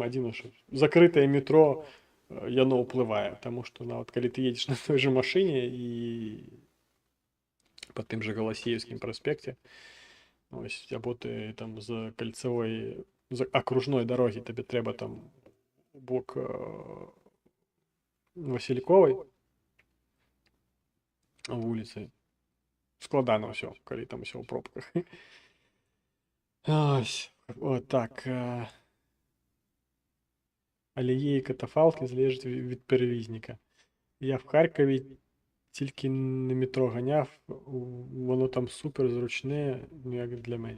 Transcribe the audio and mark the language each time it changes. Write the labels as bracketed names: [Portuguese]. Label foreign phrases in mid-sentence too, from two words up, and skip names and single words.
[Belarusian] Адзінае, што закрытае метро, яно ўплывае, таму што нават калі ты едзеш на той жа машыне і па тым жа Галасеевскім праспекце, ось, або ты там з кальцавой, з акружной дарогі, табе трэба там бок Васильковай вуліцы. Складана ўсё, калі там усё ў пробках. Ось, от так. [Ukrainian] Але є і катафалки, залежить від перевізника. Я в Харкові тільки на метро ганяв, воно там супер зручне, ну як для мене.